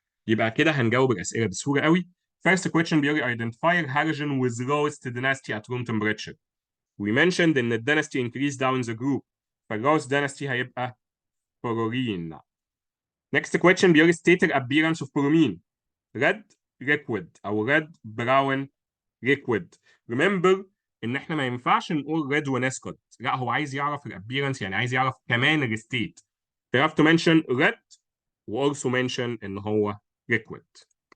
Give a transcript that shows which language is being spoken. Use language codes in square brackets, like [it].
[ar] يبقى كده هنجاوب الأسئلة بسهولة قوي. [en] First question [ar] بيقول [en] identify a halogen with lowest density at room temperature. We mentioned [ar] إن ال [en] density increase down the group، فالlowest density [ar] هيبقى [en] Fluorine. Next question [ar] بيقول [en] state the appearance of bromine. red liquid [ar] أو [en] red brown liquid. Remember [ar] إن إحنا ما ينفعش نقول red ونسكت، لا هو عايز يعرف الابيرنس، يعني عايز يعرف كمان الستيت. [en] You have to mention red و also mention [ar] إن هو [en] liquid.